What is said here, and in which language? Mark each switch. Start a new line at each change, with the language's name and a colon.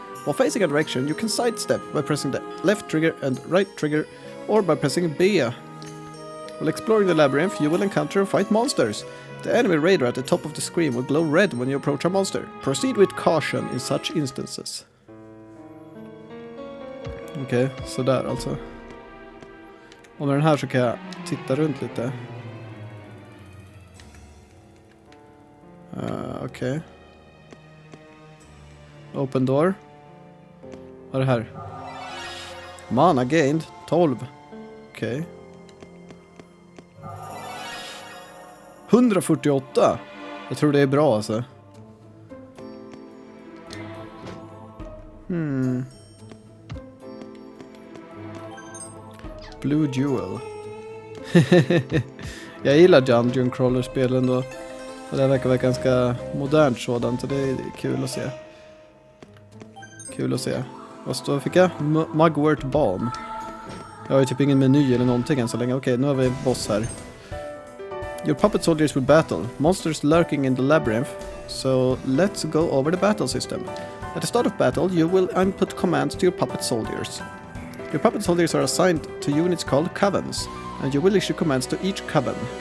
English: While facing a direction, you can sidestep by pressing the left trigger and right trigger, or by pressing B. While exploring the labyrinth, you will encounter and fight monsters. The enemy radar at the top of the screen will glow red when you approach a monster. Proceed with caution in such instances.
Swedish: Okej, sådär alltså. Och med den här så kan jag titta runt lite. Okej. Open door. Vad är det här? Mana gained 12. Okej. 148. Jag tror det är bra alltså. Blue Jewel. Jag gillar Dungeon Crawler-spelen då. Och det verkar vara ganska modernt sådant, så det är kul att se. Kul att se. Vad fick jag? Mugwort Balm. Jag har ju typ ingen meny eller någonting än så länge. Okej, nu har vi boss här.
English: Your puppet soldiers will battle. Monsters lurking in the labyrinth. So let's go over the battle system. At the start of battle, you will input commands to your puppet soldiers. Your puppet soldiers are assigned to units called Covens, and you will issue commands to each Coven.